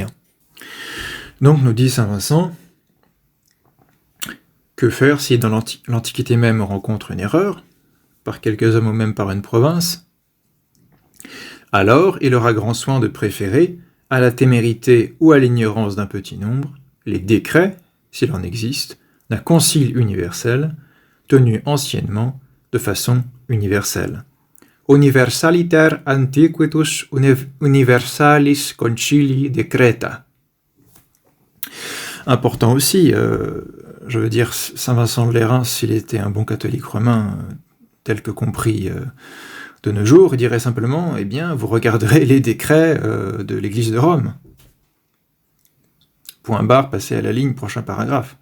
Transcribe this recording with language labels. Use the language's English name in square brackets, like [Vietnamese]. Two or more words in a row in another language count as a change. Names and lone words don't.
[French] Donc, nous dit saint Vincent, que faire si dans l'Antiquité même on rencontre une erreur, par quelques hommes ou même par une province? Alors, il aura grand soin de préférer, à la témérité ou à l'ignorance d'un petit nombre, les décrets, s'il en existe, d'un concile universel, tenu anciennement de façon universelle. [Latin] Universaliter antiquitus universalis concili decreta. [French] Important aussi, je veux dire, saint Vincent de Lérins, s'il était un bon catholique romain, tel que compris de nos jours, il dirait simplement, eh bien, vous regarderez les décrets de l'Église de Rome. Point barre, passez à la ligne, prochain paragraphe.